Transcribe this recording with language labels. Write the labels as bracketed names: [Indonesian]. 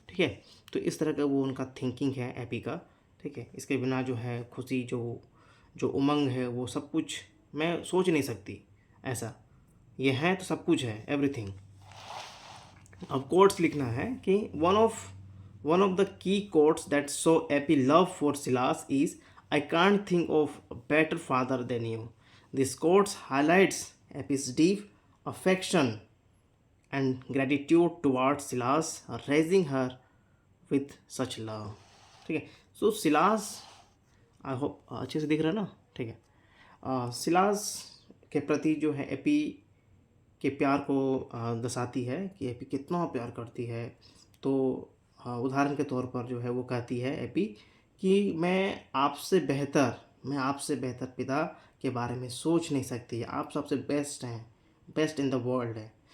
[Hindi] ठीक है, तो इस तरह का वो उनका थिंकिंग है एपी का। ठीक है, इसके बिना जो है खुशी, जो जो उमंग है, वो सब कुछ मैं सोच नहीं सकती ऐसा। ये है तो सब कुछ है, एवरीथिंग। अब कोट्स लिखना है कि [English] One of the key quotes that show Eppie love for Silas is I can't think of a better father than you. This quotes highlights Eppie's deep affection and gratitude towards Silas, raising her with such love। [Hindi] ठीक है, सो Silas, [English] I hope [Hindi] अच्छे से दिख रहा है ना। ठीक है, सिलास के प्रति जो है एपी के प्यार को दर्शाती है कि एपी कितना प्यार करती है। तो उदाहरण के तौर पर जो है वो कहती है एपी कि मैं आपसे बेहतर पिता के बारे में सोच नहीं सकती, आप सबसे बेस्ट हैं, [English] best in the world [Hindi] है।